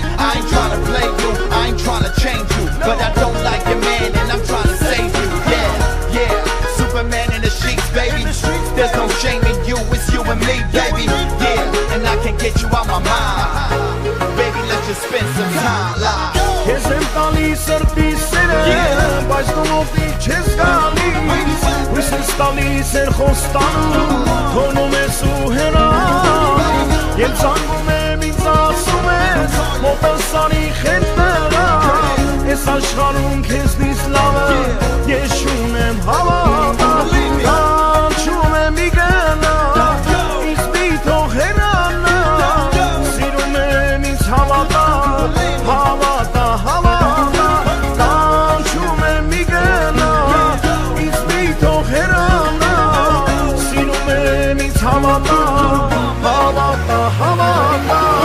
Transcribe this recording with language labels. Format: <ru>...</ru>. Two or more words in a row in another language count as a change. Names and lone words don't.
<en>I ain't trying to play you, I ain't trying to change you. But I don't like your man and I'm trying to save you. Yeah, Superman in the sheets, baby. There's no shame in you, it's you and me, baby. Yeah, and I can get you out my mind. Baby, let's just spend some time live.</en> <hy>Քեզ եմ տալիս սրտի սերը, բայց դու ոտի չես գալիս Հույս ես տալիս էր խոստանում, թողնում ես ու հեռանում Եմ ծանգում եմ ինձ ասում ես, մոտս արի խենթնելա Ես աշխարհում քեզնից լավը, ես չունեմ հավատա Կանչում եմ մի գնա, ինձ մի թող հեռանա Սիրում եմ ինձ հավատա, հավատա, հավատա Կանչում եմ մի գնա, ինձ մի թող հեռանա Սիրում եմ ինձ հավատա, հավատա, հավատա</hy>